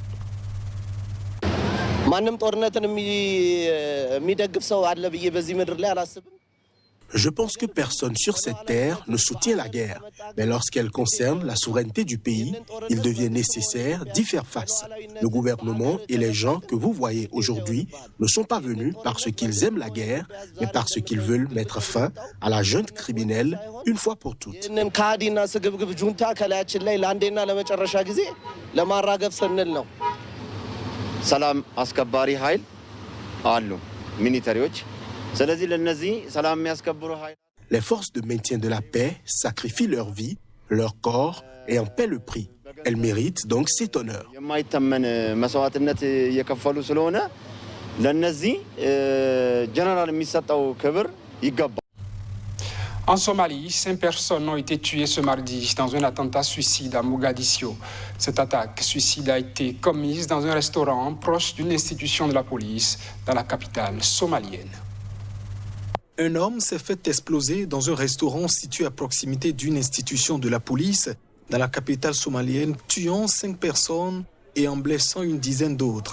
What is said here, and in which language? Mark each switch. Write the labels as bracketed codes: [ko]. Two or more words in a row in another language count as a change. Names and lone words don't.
[fr] Je pense que personne sur cette terre ne soutient la guerre. Mais lorsqu'elle concerne la souveraineté du pays, il devient nécessaire d'y faire face. Le gouvernement et les gens que vous voyez aujourd'hui ne sont pas venus parce qu'ils aiment la guerre, mais parce qu'ils veulent mettre fin à la junte criminelle une fois pour toutes. [am] ሰላም አስከባሪ ኃይል አሉ ሚሊታሪዎች ስለዚህ ለነዚህ ሰላም የሚያስከብሩ ኃይል [fr] Les forces de maintien de la paix sacrifient leur vie, leur corps et en paient le prix. Elles méritent donc cet honneur. [am] የማይተመን መስዋዕትነት እየከፈሉ ስለሆነ ለነዚህ ጀነራል የሚሰጠው ክብር ይገባል። [fr] En Somalie, 5 personnes ont été tuées ce mardi dans un attentat suicide à Mogadiscio. Cette attaque suicide a été commise dans un restaurant proche d'une institution de la police dans la capitale somalienne. Un homme s'est fait exploser dans un restaurant situé à proximité d'une institution de la police dans la capitale somalienne, tuant 5 personnes et en blessant une dizaine d'autres.